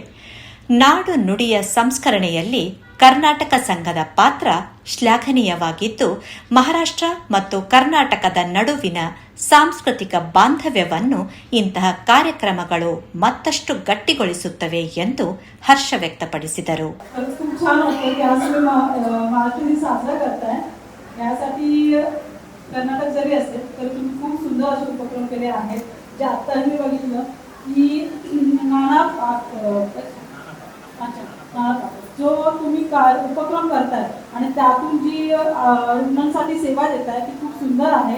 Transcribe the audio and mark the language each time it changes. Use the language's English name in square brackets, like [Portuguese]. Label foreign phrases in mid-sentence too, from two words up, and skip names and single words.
[Kannada] ನಾಡು ನುಡಿಯ ಸಂಸ್ಕರಣೆಯಲ್ಲಿ ಕರ್ನಾಟಕ ಸಂಘದ ಪಾತ್ರ ಶ್ಲಾಘನೀಯವಾಗಿದ್ದು, ಮಹಾರಾಷ್ಟ್ರ ಮತ್ತು ಕರ್ನಾಟಕದ ನಡುವಿನ ಸಾಂಸ್ಕೃತಿಕ ಬಾಂಧವ್ಯವನ್ನು ಇಂತಹ ಕಾರ್ಯಕ್ರಮಗಳು ಮತ್ತಷ್ಟು ಗಟ್ಟಿಗೊಳಿಸುತ್ತವೆ ಎಂದು ಹರ್ಷ ವ್ಯಕ್ತಪಡಿಸಿದರು. [Marathi] कर्नाटक जरी असेल तरी तुम्ही खूप सुंदर असे उपक्रम केले आहेत, जे आत्ताही मी बघितलं की जो तुम्ही उपक्रम करताय आणि त्यातून जी रुग्णांसाठी सेवा देताय ती खूप सुंदर आहे.